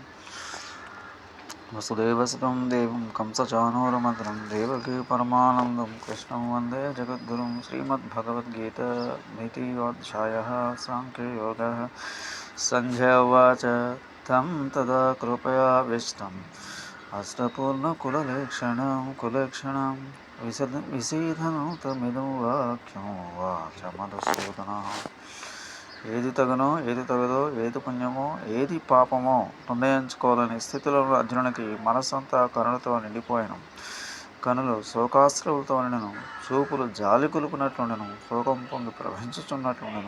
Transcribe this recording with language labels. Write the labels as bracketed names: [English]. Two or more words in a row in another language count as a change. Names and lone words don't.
[Sanskrit] वसुदेवसुतं देवं कंसचाणूरमर्दनं देवकी परमानन्दं कृष्णं वन्दे जगद्गुरुं। श्रीमद्भगवद्गीता द्वितीयोऽध्यायः साङ्ख्ययोगः। सञ्जय उवाच तं तदा कृपयाविष्टम् अष्टपूर्णकुललेक्षणं విషీదనుతమిదం వాక్యం వాచ మధుసూదనః. [Telugu] ఏది తగునో ఏది తగదో ఏది పుణ్యమో ఏది పాపమో నిర్ణయించుకోవాలని స్థితిలో అర్జునునికి మనస్సంతా కరుణతో నిండిపోయాను. కనులు శోకాశ్రువులతో నిండెను, చూపులు జాలి కులుపునట్లుండెను, శోకం పొంగి ప్రవహించుచున్నట్లుండెను.